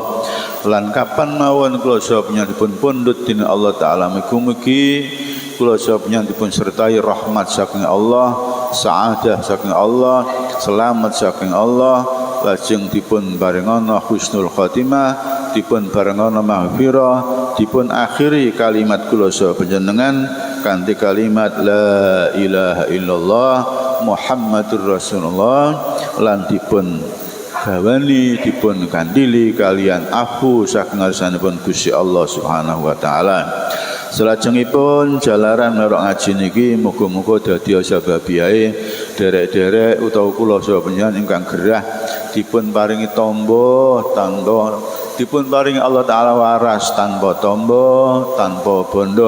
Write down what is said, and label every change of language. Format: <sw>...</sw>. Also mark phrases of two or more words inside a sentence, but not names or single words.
<jv>Lan kapan mawon kula saha panjenengan pundhut dening Allah taala mugi-mugi kula saha panjenengan dipun sertai rahmat saking Allah, saadah saking Allah, selamat saking Allah, lajeng dipun barengana</jv> <ar>حسن الخاتمة,</ar> <jv>dipun barengana maghfirah, dipun akhiri kalimat kula saha panjenengan kanthi kalimat</jv> <ar>لا إله إلا الله محمد رسول الله,</ar> <jv>lan dipun gawani dipun kandili kalian afu saking ngarsanipun Gusti Allah</jv> <ar>سبحانه وتعالى.</ar> <jv>Salajengipun jalaran merok ngaji niki muga-muga dadi sababiyae derek-derek utawa kula saha panjenengan ingkang gerah dipun paringi tamba dipun paringi Allah taala waras tanpa tamba tanpa bondo.</jv>